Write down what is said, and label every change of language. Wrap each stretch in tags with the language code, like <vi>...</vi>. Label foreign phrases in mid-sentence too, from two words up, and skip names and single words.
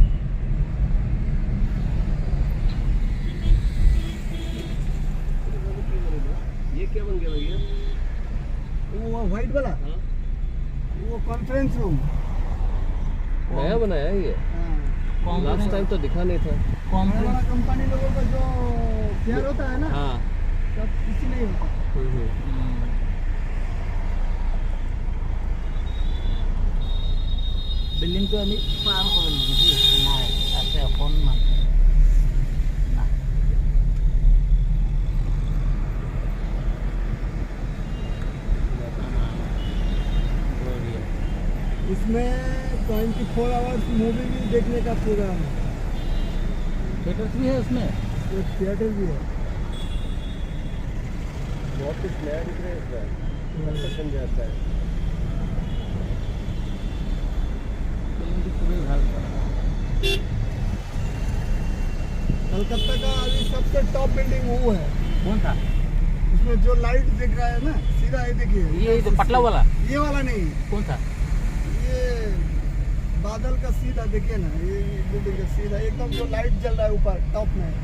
<hi>ये क्या बन गया भैया? वो व्हाइट वाला, वो</hi> <en>conference room</en> <hi>नया बनाया है ये।</hi> <en>last time</en> <hi>तो दिखा नहीं था। हमारा कंपनी लोगों का जो फेयर होता है ना, हाँ। सब किसी नहीं होता।</hi> <as>বিল্ডিংটো আমি পাৰ কৰিলোঁ নেকি? নাই, আছে অকণমান।</as> <hi>इसमें 24</hi> <en>hours movie</en> <hi>भी देखने का प्रोग्राम है। थिएटर भी है उसमें? एक थिएटर भी है। बहुत कुछ नया दिख रहा है इसमें, कंस्ट्रक्शन भी आता है।</hi> <as>বিল্ডিংটো খুবই ভাল।</as> <hi>कलकत्ता का अभी सबसे</hi> <en>top building</en> <hi>वो है। कौन था उसमें जो लाइट दिख रहा है ना, सीधा ये देखिए। ये जो पतला वाला ये वाला नहीं, कौन था ये बादल का सीधा देखिए ना, ये बिल्डिंग का सीधा एकदम जो लाइट जल रहा है ऊपर टॉप में।</hi>